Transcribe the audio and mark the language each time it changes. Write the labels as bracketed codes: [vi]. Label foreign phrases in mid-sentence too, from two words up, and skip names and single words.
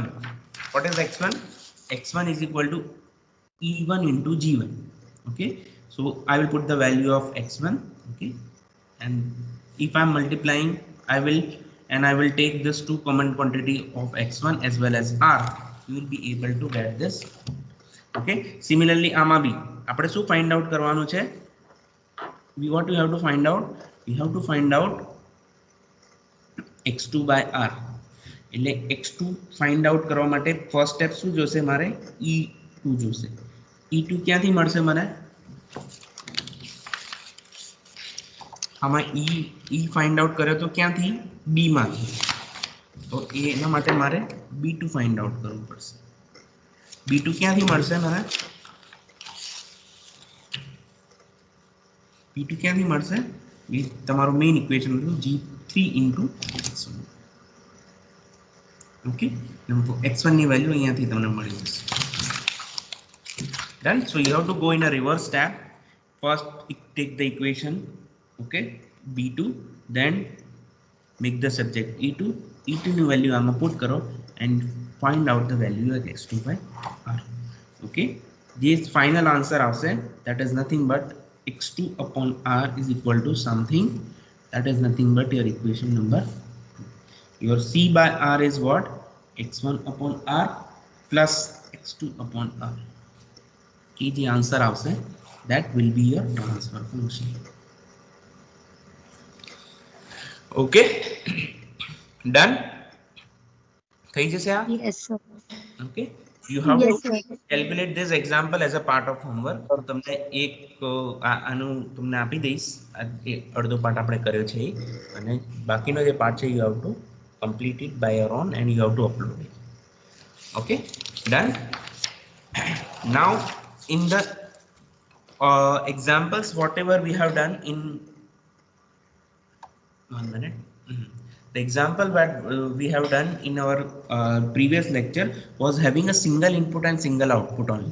[en] What is x1? X1 is equal to e1 into g1. Okay, so I will put the value of x1. Okay, and if I am multiplying, I will take this two common quantity of x1 as well as r. You will be able to get this. Okay, similarly [gu] આમાં બી આપણે શું [en] find out [gu] કરવાનું છે? [en] What we have to find out? We have to find out x2 by r. [gu] એટલે x2 [en] find out [gu] કરવા માટે [en] first step [gu] શું જોશે મારે? e2 જોશે. e2 ક્યાંથી મળશે મને? આમાં e find out કર્યો તો ક્યાંથી? b માંથી. તો એના માટે મારે b2 find out કરવું પડશે. b2 ક્યાંથી મળશે મને? b2 ક્યાંથી મળશે? એ તમારું મેઇન ઇક્વેશન હતું g3 into x1. Okay, x1 ની વેલ્યુ અહીંયાથી તમને મળી જશે. [en] Done. So you have to go in a reverse step. First take the equation, okay, b2, then make the subject e2. E2 [gu] ની વેલ્યુ આમાં પુટ કરો [en] and find out the value of x2 by r. Okay, this final answer આવશે, that is nothing but x2 upon r is equal to something, that is nothing but your equation number 2. Your c by r is what? x1 upon r plus x2 upon r. Okay, the answer આવશે, that will be your transfer function. Okay, done. [gu] થઈ જશે આ? [en] Yes, sir. Okay, you have Yes, to sir. calculate this example as a part of homework. [gu] તમને એક આનું તમને આપી દઈશ, અડધો પાર્ટ આપણે કર્યો છે અને બાકીનો જે પાર્ટ છે [en] you have to complete it by your own and you have to upload it. Okay, done. Now in the examples whatever we have done in 1 minute. The example that we have done in our previous lecture was having a single input and single output only.